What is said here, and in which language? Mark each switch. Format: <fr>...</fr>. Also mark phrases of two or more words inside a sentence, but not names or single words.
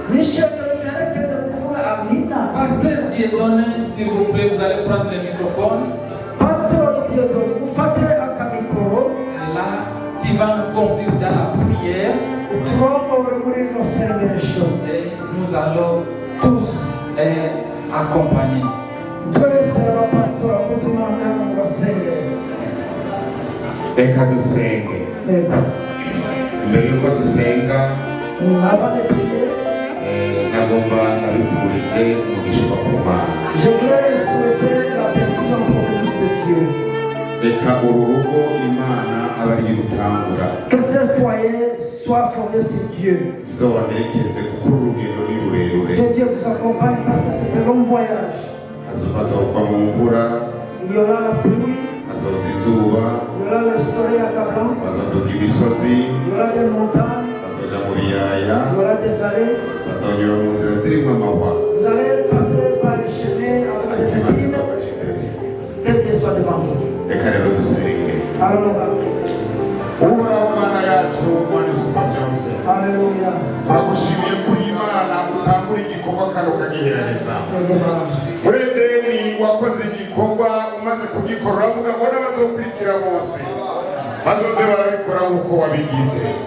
<fr>Pasteur Dieudonné, s'il vous plaît, vous allez prendre le microphone. Et là, tu vas nous conduire dans la prière. Et nous allons tous accompagner.</fr> <rn>Reka dusenge. Mbere yuko dusenga nagomba nabipfurize umugisha ku Mana. Reka uru rugo Imana aba ari gutangura.</rn> <fr>Que ce foyer soit fondé sur Dieu.</fr> <rn>Zobaherekeze kuko urugendo ni rurerure.</rn> <fr>Que Dieu vous accompagne parce que c'est un long voyage.</fr> <rn>Azokwa mu mvura.</rn> <fr>Il y aura la pluie.</fr> <rn>Azoza izuba.</rn> <fr>Il y aura le soleil accablant.</fr> <rn>Bazoduga imisozi.</rn> <fr>Il y aura des montagnes.</fr> <rn>bazoja mu biyaya</rn> <fr>Il y aura des vallées.</fr> <rn>bazonyura mu nzira zirimo amahwa</rn> <fr>Vous allez passer par les chemins avec des épines, quel que soit devant vous.</fr> <rn>reka rero dusenge.</rn> <fr>Alors on va prier.</fr> <rn>uhoraho mana yacu mana isumba byose Alléluia. turagushimiye kuri imana utangura igikorwa kandi ukagiheraheza muri edeni wakoze igikorwa umaze kugikora uravuga ngo n'abazokurikira bose bazoze barabikora nk'uko wabigize.</rn>